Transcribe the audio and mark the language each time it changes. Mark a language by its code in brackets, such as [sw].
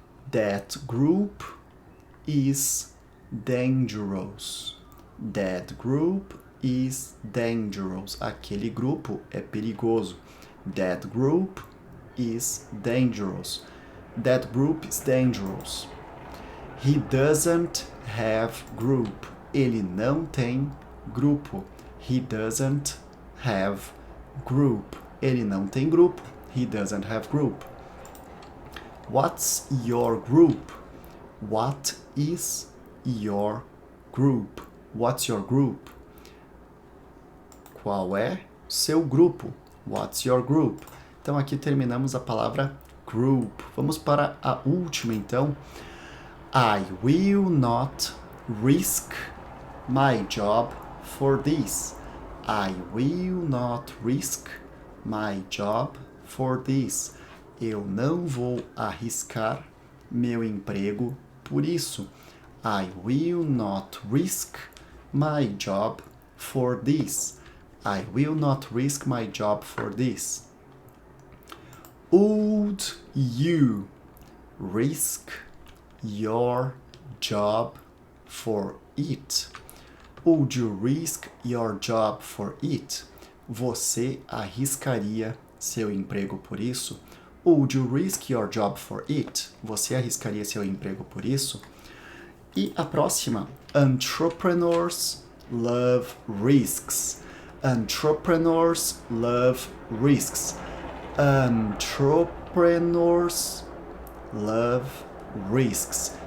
[en] That group is dangerous. That group is dangerous. [pt] Aquele grupo é perigoso. [en] That group is dangerous. That group is dangerous. He doesn't have group. [pt] Ele não tem grupo. [en] He doesn't have group. [pt] Ele não tem grupo. [en] He doesn't have group. What's your group? What is your group? What's your group? [pt] Qual é seu grupo? [en] What's your group? [pt] Então aqui terminamos a palavra group. Vamos para a última então. [en] I will not risk my job for this. I will not risk my job for this. [pt] Eu não vou arriscar meu emprego por isso. [en] I will not risk my job for this. I will not risk my job for this. Would you risk your job for it? Would you risk your job for it? [pt] Você arriscaria seu emprego por isso? [en] Would you risk your job for it? [pt] Você arriscaria seu emprego por isso? E a próxima, [en] entrepreneurs love risks. Entrepreneurs love risks. Entrepreneurs love risks.